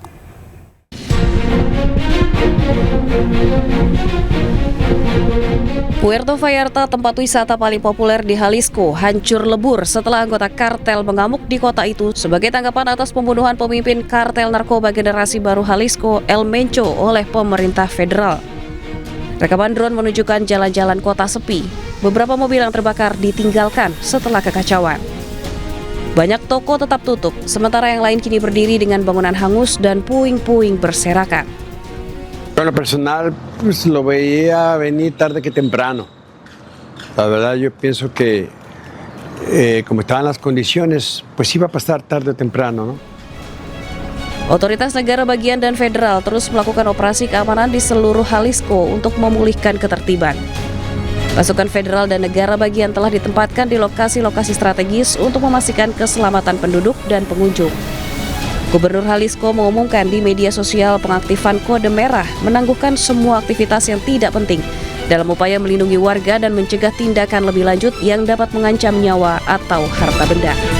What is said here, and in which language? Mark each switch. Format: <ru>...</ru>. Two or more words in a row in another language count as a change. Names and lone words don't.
<id>Puerto Vallarta, tempat wisata paling populer di Jalisco, hancur lebur setelah anggota kartel mengamuk di kota itu sebagai tanggapan atas pembunuhan pemimpin kartel narkoba generasi baru Jalisco El Menco oleh pemerintah federal. Rekaman drone menunjukkan jalan-jalan kota sepi. Beberapa mobil yang terbakar ditinggalkan setelah kekacauan. Banyak toko tetap tutup, sementara yang lain kini berdiri dengan bangunan hangus dan puing-puing berserakan.</id> <es>En lo personal, pues lo veía venir tarde que temprano. La verdad, yo pienso que como estaban las condiciones, pues iba a pasar tarde o temprano, ¿no?</es> <id>Otoritas negara bagian dan federal terus melakukan operasi keamanan di seluruh Jalisco untuk memulihkan ketertiban. Pasukan federal dan negara bagian telah ditempatkan di lokasi-lokasi strategis untuk memastikan keselamatan penduduk dan pengunjung. Gubernur Jalisco mengumumkan di media sosial pengaktifan kode merah menangguhkan semua aktivitas yang tidak penting dalam upaya melindungi warga dan mencegah tindakan lebih lanjut yang dapat mengancam nyawa atau harta benda.</id>